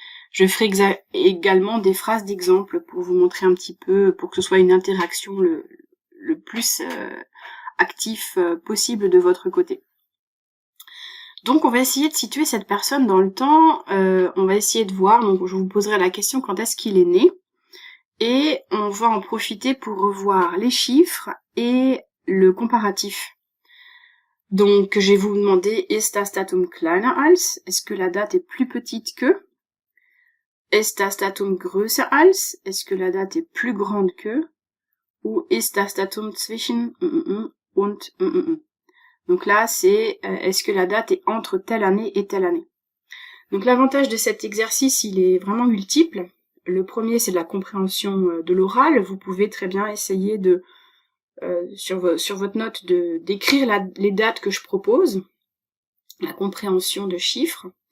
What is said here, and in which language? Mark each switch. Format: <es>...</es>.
<fr>Je ferai également des phrases d'exemple pour vous montrer un petit peu, pour que ce soit une interaction le plus actif possible de votre côté. Donc on va essayer de situer cette personne dans le temps, on va essayer de voir, donc je vous poserai la question quand est-ce qu'il est né, et on va en profiter pour revoir les chiffres et le comparatif. Donc je vais vous demander,</fr> <de>ist das Datum kleiner als?</de> <fr>Est-ce que la date est plus petite que?</fr> <de>Ist das Datum größer als?</de> <fr>Est-ce que la date est plus grande que?</fr> <de>Ou ist das Datum zwischen und?</de> <fr>Donc là, c'est est-ce que la date est entre telle année et telle année. Donc l'avantage de cet exercice, il est vraiment multiple. Le premier, c'est de la compréhension de l'oral. Vous pouvez très bien essayer de, sur votre note, d'écrire les dates que je propose, la compréhension de chiffres.</fr>